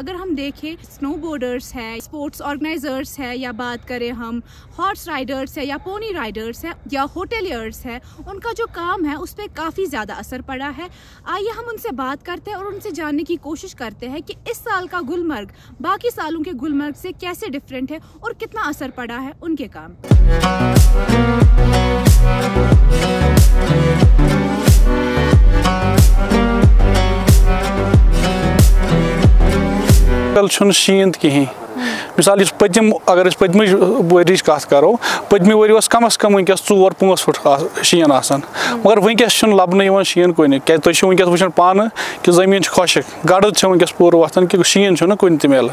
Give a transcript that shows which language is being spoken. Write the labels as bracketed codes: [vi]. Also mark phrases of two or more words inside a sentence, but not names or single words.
[hi] अगर हम देखें, [en] snow boarders [hi] है, [en] sports organizers [hi] है, या बात करें हम [en] horse riders [hi] है या [en] pony riders [hi] है या होटेलियर्स है, उनका जो काम है उस पर काफ़ी ज़्यादा असर पड़ा है। आइए हम उनसे बात करते हैं और उनसे जानने की कोशिश करते हैं कि इस साल का गुलमर्ग बाकी सालों के गुलमर्ग से कैसे डिफरेंट है और कितना असर पड़ा है उनके काम। [ks] शीन कहें मिसाल पतम अगर पतम वरिच कत करो, पतम वरी कम अज कम वनस 4-5 फुट शीन आसान, मगर वनस लबन शीन कुन क्या तुम वनस वो पान कि जमीन खुशक गड़द वनस पूर वतान कि शीन कुन त मिलान।